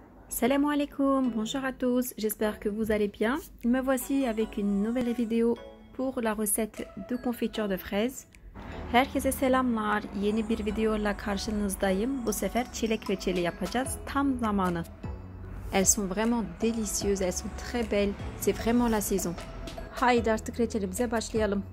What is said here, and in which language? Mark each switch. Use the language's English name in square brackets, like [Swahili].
[French] Salam alaikum, bonjour à tous, j'espère que vous allez bien. Me voici avec une nouvelle vidéo pour la recette de confiture de fraises. [Turkish] Herkese selamlar, yeni bir videoyla karşınızdayım. Bu sefer çilek reçeli yapacağız, tam zamanı. [French] Elles sont vraiment délicieuses, elles sont très belles, c'est vraiment la saison. [Turkish] Haydi artık reçelimize başlayalım.